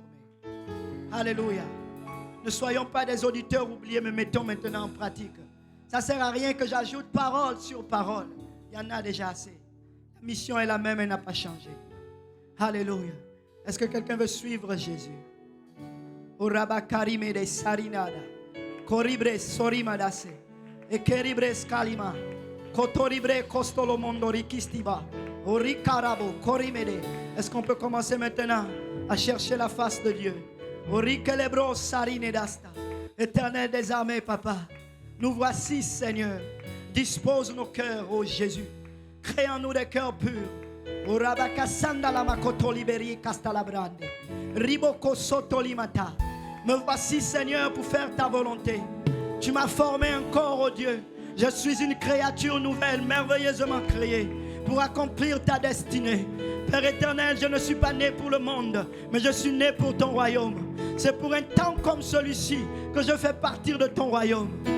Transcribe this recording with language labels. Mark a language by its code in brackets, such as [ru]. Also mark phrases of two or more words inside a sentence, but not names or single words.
[fr] Alléluia. Ne soyons pas des auditeurs oubliés, mais mettons maintenant en pratique. Ça ne sert à rien que j'ajoute parole sur parole. Il y en a déjà assez. La mission est la même, elle n'a pas changé. Alléluia. Est-ce que quelqu'un veut suivre Jésus? Oraba karime de sarinada. Koribre sorimadase. Et keribre skalima. Kotoribre kostolo mondori kistiba. Orikarabo korimede. Est-ce qu'on peut commencer maintenant à chercher la face de Dieu? Orikelebro sarine dasta. Éternel des armées, papa. Nous voici, Seigneur. Dispose nos cœurs, ô Jésus. Crée en nous des cœurs purs. Urabakasanda la makoto liberi castalabrande. Riboko soto limata. Me voici, Seigneur, pour faire ta volonté. Tu m'as formé encore, oh Dieu. Je suis une créature nouvelle, merveilleusement créée, pour accomplir ta destinée. Père éternel, je ne suis pas né pour le monde, mais je suis né pour ton royaume. C'est pour un temps comme celui-ci que je fais partir de ton royaume.